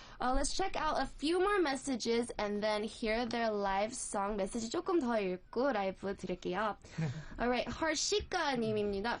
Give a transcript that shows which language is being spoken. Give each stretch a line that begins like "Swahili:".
English: Let's check out a few more messages and then hear their live song message.
Korean: 조금 더 읽고 라이브 드릴게요.
English: Alright, Harshika
Korean: 님입니다.